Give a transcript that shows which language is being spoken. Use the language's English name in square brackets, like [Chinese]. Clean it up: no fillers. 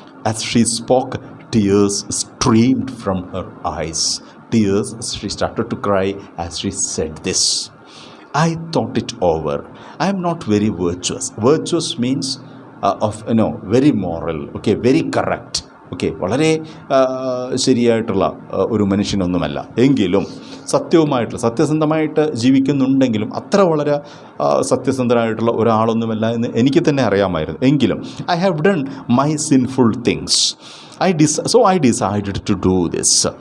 [English] As she spoke, tears streamed from her eyes. Tears, she started to cry as she said this. I thought it over. I am not very virtuous. Virtuous means very moral, okay, very correct. [Malayalam] Okay, വളരെ ശരിയായിട്ടുള്ള ഒരു മനുഷ്യനൊന്നുമല്ല. എങ്കിലും സത്യസന്ധമായിട്ട് ജീവിക്കുന്നുണ്ടെങ്കിലും അത്ര വളരെ സത്യസന്ധനായിട്ടുള്ള ഒരാളൊന്നുമല്ല എന്ന് എനിക്ക് തന്നെ അറിയാമായിരുന്നു. എങ്കിലും [English] I have done my sinful things. So I decided to do this.